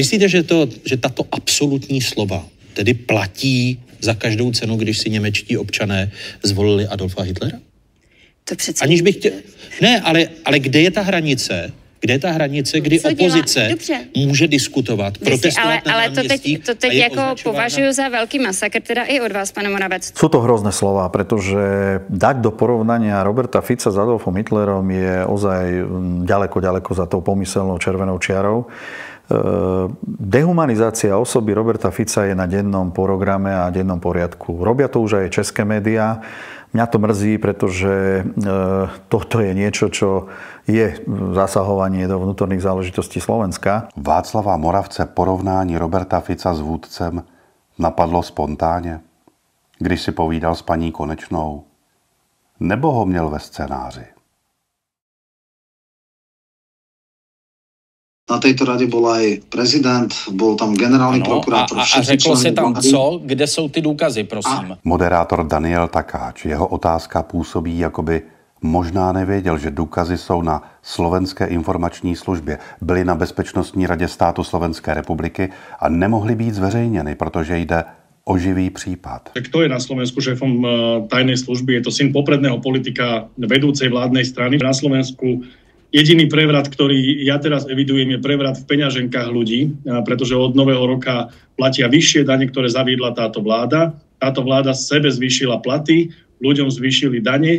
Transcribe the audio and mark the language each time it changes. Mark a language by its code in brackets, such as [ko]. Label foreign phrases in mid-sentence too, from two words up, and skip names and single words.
[cs] Myslíte, že tato absolutní slova tedy platí za každou cenu, když si němečtí občané zvolili Adolfa Hitlera? To přece... Aniž bych chtěl... Ne, ale kde je ta hranice, Kde je ta hranice, kdy opozice může diskutovat, protestovat na náměstích? To teď jako považuji za veľký masakr, teda i od vás, pane Moravec. [sk] Sú to hrozné slova, pretože dať do porovnania Roberta Fica s Adolfom Hitlerom je ozaj ďaleko za tou pomyselnou červenou čiarou. Dehumanizácia osoby Roberta Fica je na dennom programe a dennom poriadku. Robia to už aj české médiá. Mňa to mrzí, pretože toto je niečo, čo je zasahovanie do vnútorných záležitostí Slovenska. [cs] Václava Moravce porovnání Roberta Fica s vůdcem napadlo spontánně, když si povídal s paní Konečnou, nebo ho měl ve scénáři? [sk] Na tejto rade bol aj prezident, bol tam generálny prokurátor. [cs] A řeklo si tam co? Kde jsou ty důkazy, prosím? Moderátor Daniel Takáč, jeho otázka působí, jakoby možná nevěděl, že důkazy jsou na Slovenské informační službě, byly na Bezpečnostní radě státu Slovenské republiky a nemohly být zveřejněny, protože jde o živý případ. [sk] Kto je na Slovensku šéfom tajnej služby? Je to syn popredného politika vedúcej vládnej strany. Na Slovensku jediný prevrat, ktorý ja teraz evidujem, je prevrat v peňaženkách ľudí, pretože od nového roka platia vyššie dane, ktoré zaviedla táto vláda. Táto vláda sebe zvýšila platy, ľuďom zvýšili dane.